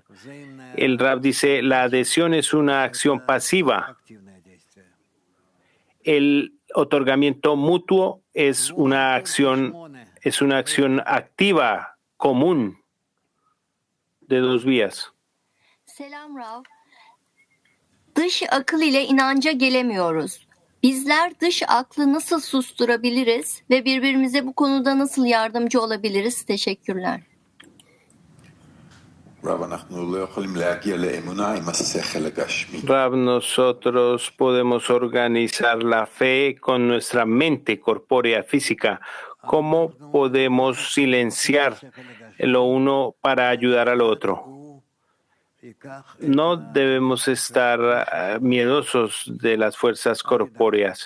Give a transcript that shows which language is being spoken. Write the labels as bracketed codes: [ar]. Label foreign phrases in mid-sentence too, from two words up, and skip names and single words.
[es] El Rab dice, la adhesión es una acción pasiva. El otorgamiento mutuo es una acción activa, común, de dos vías. [tr] Selam Rav. Dış akıl ile inanca gelemiyoruz. Bizler dış aklı nasıl susturabiliriz ve birbirimize bu konuda nasıl yardımcı olabiliriz? Teşekkürler. [es] Rav, nosotros podemos organizar la fe con nuestra mente corpórea física. ¿Cómo podemos silenciar lo uno para ayudar al otro? No debemos estar miedosos de las fuerzas corpóreas.